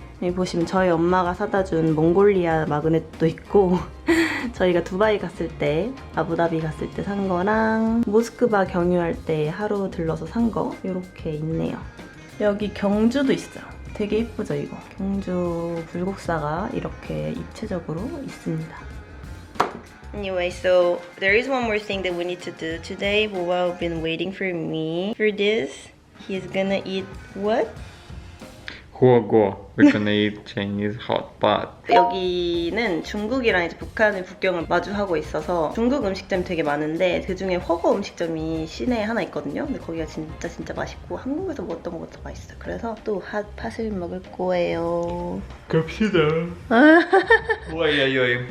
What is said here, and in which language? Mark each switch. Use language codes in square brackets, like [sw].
[ko] 여기 보시면 저희 엄마가 사다 준 몽골리아 마그넷도 있고 저희가 두바이 갔을 때, 아부다비 갔을 때 산 거랑 모스크바 경유할 때 하루 들러서 산 거 이렇게 있네요. 여기 경주도 있어요. 되게 예쁘죠 이거? 경주 불국사가 이렇게 입체적으로 있습니다. [en] Anyway, so there is one more thing that we need to do. Today, Boba has been waiting for me. For this, he's gonna eat what? [zh] Huoguo. [en] We're gonna eat Chinese hot pot. [ko] 여기는 중국이랑 이제 북한의 국경을 마주하고 있어서 중국 음식점이 되게 많은데 그 중에 허거 음식점이 시내에 하나 있거든요. 근데 거기가 진짜 맛있고 한국에서 먹었던 것보다 맛있어요. 그래서 또 핫팟을 먹을 거예요. 갑시다. 오이오이.